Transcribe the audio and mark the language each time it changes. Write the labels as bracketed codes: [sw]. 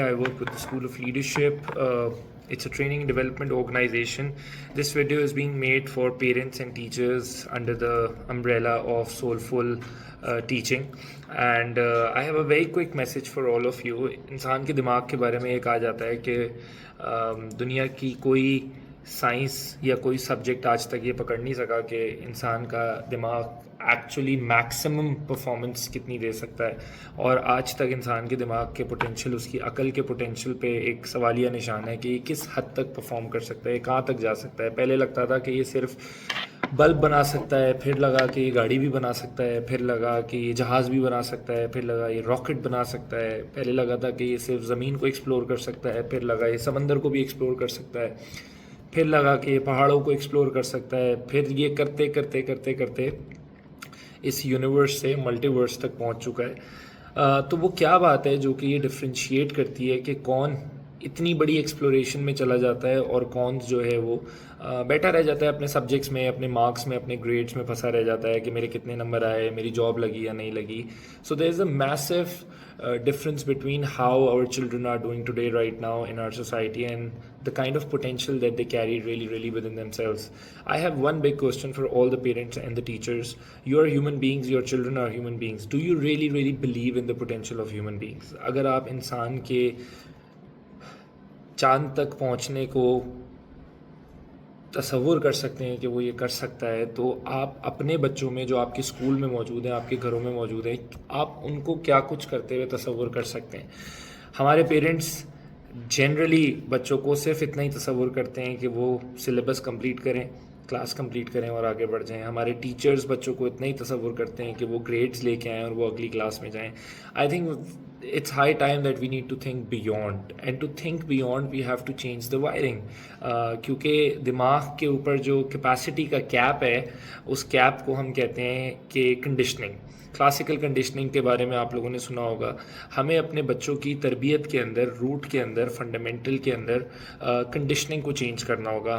[en] I work with school of leadership. It's a training and development organization. This video is being made for parents and teachers under the umbrella of Soulful Teaching. And I have a very quick message for all of you. [ur] انسان کے دماغ کے بارے میں یہ کہا جاتا ہے کہ دنیا کی کوئی سائنس یا کوئی سبجیکٹ آج تک یہ پکڑ نہیں سکا کہ انسان کا دماغ ایکچولی میکسیمم پرفارمنس کتنی دے سکتا ہے. اور آج تک انسان کے دماغ کے پوٹینشیل، اس کی عقل کے پوٹینشیل پہ ایک سوالیہ نشان ہے کہ یہ کس حد تک پرفارم کر سکتا ہے، یہ کہاں تک جا سکتا ہے. پہلے لگتا تھا کہ یہ صرف بلب بنا سکتا ہے، پھر لگا کہ یہ گاڑی بھی بنا سکتا ہے، پھر لگا کہ یہ جہاز بھی بنا سکتا ہے، پھر لگا یہ راکٹ بنا سکتا ہے. پہلے لگا تھا کہ یہ صرف زمین کو ایکسپلور کر سکتا ہے، پھر لگا یہ سمندر کو بھی ایکسپلور کر سکتا ہے، پھر لگا کہ یہ پہاڑوں کو ایکسپلور کر سکتا ہے. پھر یہ کرتے کرتے کرتے کرتے اس یونیورس سے ملٹی ورس تک پہنچ چکا ہے. تو وہ کیا بات ہے جو کہ یہ ڈفرینشیٹ کرتی ہے کہ کون اتنی بڑی ایکسپلوریشن میں چلا جاتا ہے اور کون جو ہے وہ بیٹھا رہ جاتا ہے اپنے سبجیکٹس میں، اپنے مارکس میں، اپنے گریڈس میں پھنسا رہ جاتا ہے کہ میرے کتنے نمبر آئے، میری جاب لگی یا نہیں لگی. [en] So there is a massive difference between how our children are doing today right now in our society and the kind of potential that they carry really within themselves. I have one big question for all the parents and the teachers. You are human beings, your children are human beings. Do you really believe in the potential of human beings? [ur] اگر آپ انسان کے چاند تک پہنچنے کو تصور کر سکتے ہیں کہ وہ یہ کر سکتا ہے، تو آپ اپنے بچوں میں جو آپ کے اسکول میں موجود ہیں، آپ کے گھروں میں موجود ہیں، آپ ان کو کیا کچھ کرتے ہوئے تصور کر سکتے ہیں. ہمارے پیرنٹس جنرلی بچوں کو صرف اتنا ہی تصور کرتے ہیں کہ وہ سلیبس کمپلیٹ کریں، کلاس کمپلیٹ کریں اور آگے بڑھ جائیں. ہمارے ٹیچرز بچوں کو اتنا ہی تصور کرتے ہیں کہ وہ گریڈز لے کے آئیں اور وہ اگلی کلاس میں جائیں. [en] I think it's high time that we need to think beyond, and to think beyond we have to change the wiring. [ur] کیونکہ دماغ کے اوپر جو کیپیسٹی کا کیپ ہے، اس کیپ کو ہم کہتے ہیں کہ کنڈیشننگ. کلاسیکل کنڈیشننگ کے بارے میں آپ لوگوں نے سنا ہوگا. ہمیں اپنے بچوں کی تربیت کے اندر، روٹ کے اندر، فنڈامنٹل کے اندر کنڈیشننگ کو چینج کرنا ہوگا.